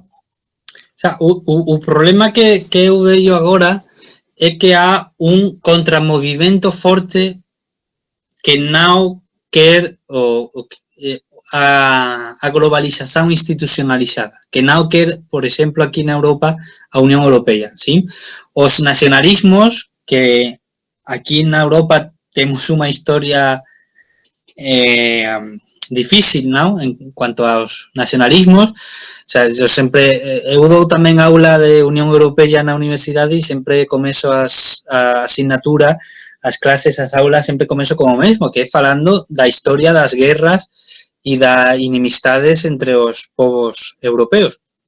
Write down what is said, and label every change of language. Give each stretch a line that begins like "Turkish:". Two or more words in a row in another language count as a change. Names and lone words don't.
Portuguese: O sea, o problema que eu vejo agora é que há contramovimento forte que não quer a globalização institucionalizada, que não quer, por exemplo, aqui na Europa, a União Europeia, ¿sí? Os nacionalismos, que aqui na Europa temos uma história difícil, ¿no?
Galician: En cuanto aos nacionalismos, o sea, eu dou tamén aula de Unión Europea na universidade e sempre começo a asignatura, as clases, as aulas, sempre começo como o mesmo, que é falando da historia das guerras e das inimistades entre os povos europeos.